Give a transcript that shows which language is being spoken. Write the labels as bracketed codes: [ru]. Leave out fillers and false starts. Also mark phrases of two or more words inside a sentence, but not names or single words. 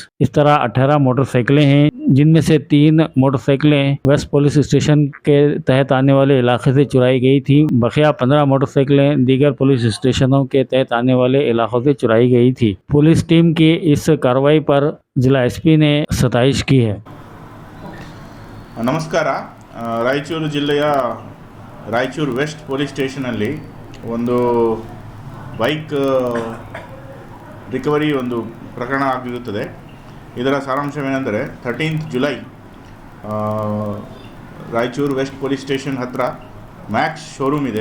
[ur] اس طرح 18 موٹرسائیکلیں ہیں، جن میں سے 3 موٹرسائیکلیں ویسٹ پولیس اسٹیشن کے تحت آنے والے علاقے سے چرائی گئی تھی. بقیہ 15 موٹرسائیکلیں دیگر پولیس اسٹیشنوں کے تحت آنے والے علاقوں سے چرائی گئی تھی. پولیس ٹیم کی اس کارروائی پر ضلع ایس پی نے ستائش کی ہے. [kn] ನಮಸ್ಕಾರ. ರಾಯಚೂರು ಜಿಲ್ಲೆಯ ರಾಯಚೂರು ವೆಸ್ಟ್ ಪೊಲೀಸ್ ಸ್ಟೇಷನಲ್ಲಿ ಒಂದು [en] bike recovery [kn] ಒಂದು ಪ್ರಕರಣ ಆಗಿರುತ್ತದೆ. ಇದರ ಸಾರಾಂಶವೇನೆಂದರೆ 13th ಜುಲೈ ರಾಯಚೂರು ವೆಸ್ಟ್ ಪೊಲೀಸ್ ಸ್ಟೇಷನ್ ಹತ್ತಿರ ಮ್ಯಾಕ್ಸ್ ಶೋರೂಮ್ ಇದೆ.